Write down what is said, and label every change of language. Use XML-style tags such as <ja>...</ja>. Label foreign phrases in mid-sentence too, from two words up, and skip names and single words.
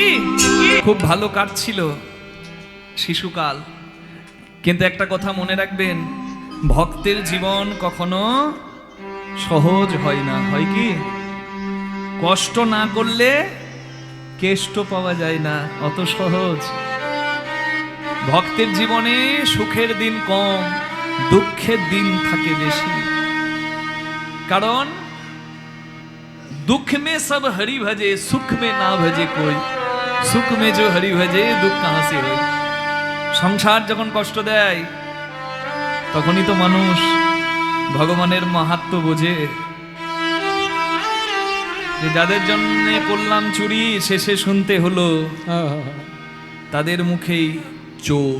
<bn>খুব ভালো কাটছিল শিশুকাল, কিন্তু একটা কথা মনে রাখবেন, ভক্তের জীবন কখনো সহজ হয় না। হয় কি? কষ্ট না করলে কেষ্ট পাওয়া যায় না, অত সহজ। ভক্তের জীবনে সুখের দিন কম, দুঃখের দিন থাকে বেশি।</bn> <hi>কারণ दुख में सब हरि भजे, सुख में ना भजे कोई, सुख में जो हरि भजे दुख कहां से होय।</hi> <bn>সংসার যখন কষ্ট দেয় তখনই তো মানুষ ভগবানের মাহাত্ম্য বোঝে। যে যাদের জন্য করলাম চুরি, শেষে শুনতে হলো তাদের মুখেই চোর।</bn>